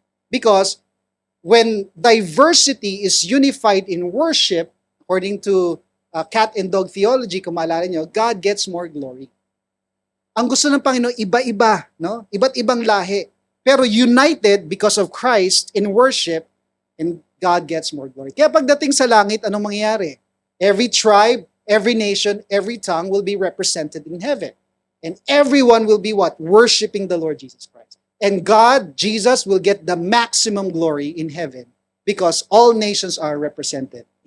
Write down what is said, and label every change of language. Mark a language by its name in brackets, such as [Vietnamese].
[English] Because when diversity is unified in worship, according to cat and dog theology, [Filipino] kung maalala nyo, [English] God gets more glory. [Filipino] ang gusto ng Panginoon, iba-iba, no? Iba't ibang lahi. [English] Pero united because of Christ in worship, and God gets more glory. [Filipino] Kaya pagdating sa langit, anong mangyayari? [English] Every tribe, every nation, every tongue will be represented in heaven. And everyone will be what? Worshiping the Lord Jesus Christ. And God, Jesus, will get the maximum glory in heaven because all nations are represented.